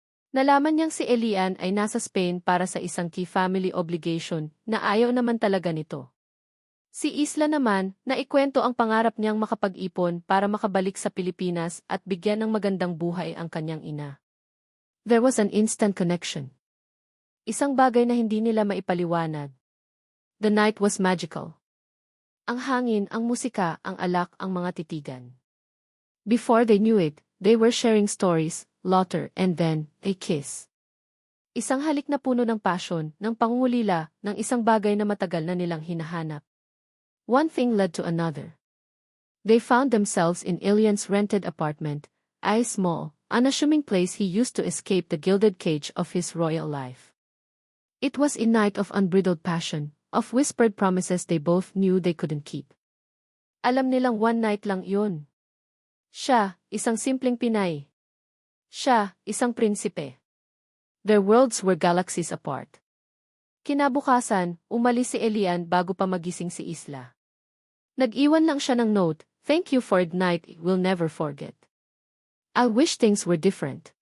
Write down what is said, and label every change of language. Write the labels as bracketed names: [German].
[Filipino] Nalaman niyang si Elian ay nasa Spain para sa isang [English] key family obligation [Filipino] na ayaw naman talaga nito. Si Isla naman, naikwento ang pangarap niyang makapag-ipon para makabalik sa Pilipinas at bigyan ng magandang buhay ang kanyang ina. [English] There was an instant connection. [Filipino] Isang bagay na hindi nila maipaliwanag. [English] The night was magical. [Filipino] Ang hangin, ang musika, ang alak, ang mga titigan. [English] Before they knew it, they were sharing stories, laughter, and then, a kiss. [Filipino] Isang halik na puno ng passion, ng pangungulila, ng isang bagay na matagal na nilang hinahanap. [English] One thing led to another. They found themselves in Elian's rented apartment, a small, unassuming place he used to escape the gilded cage of his royal life. It was a night of unbridled passion, of whispered promises they both knew they couldn't keep. [Filipino] Alam nilang [English] one night [Filipino] lang yun. Siya, isang simpleng Pinay. Siya, isang prinsipe. [English] Their worlds were galaxies apart. [Filipino] Kinabukasan, umalis si Elian bago pa magising si Isla. Nag-iwan lang siya ng note, [English] Thank you for the night we'll never forget. I wish things were different.